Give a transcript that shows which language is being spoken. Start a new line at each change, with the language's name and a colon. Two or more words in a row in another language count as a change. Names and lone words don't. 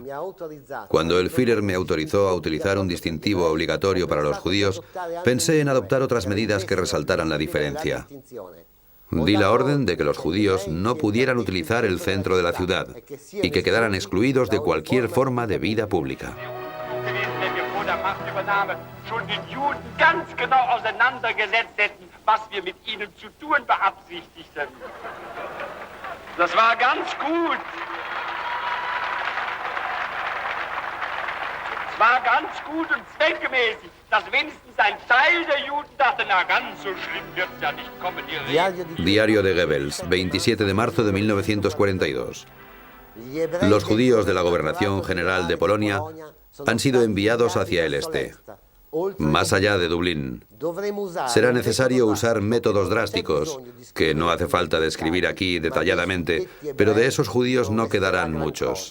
Spanish: Cuando el Führer me autorizó a utilizar un distintivo obligatorio para los judíos, pensé en adoptar otras medidas que resaltaran la diferencia. Di la orden de que los judíos no pudieran utilizar el centro de la ciudad y que quedaran excluidos de cualquier forma de vida pública.
German: Schon den Juden ganz genau auseinandergesetzt hätten, was wir mit ihnen zu tun beabsichtigten. Das war ganz gut. Es war ganz gut und zweckmäßig, dass wenigstens ein Teil der Juden dachte, na ganz so schlimm wird's ja nicht kommen.
Spanish: Diario de Goebbels, 27 de marzo de 1942. Los judíos de la Gobernación General de Polonia han sido enviados hacia el este, más allá de Dublín. Será necesario usar métodos drásticos, que no hace falta describir aquí detalladamente, pero de esos judíos no quedarán muchos.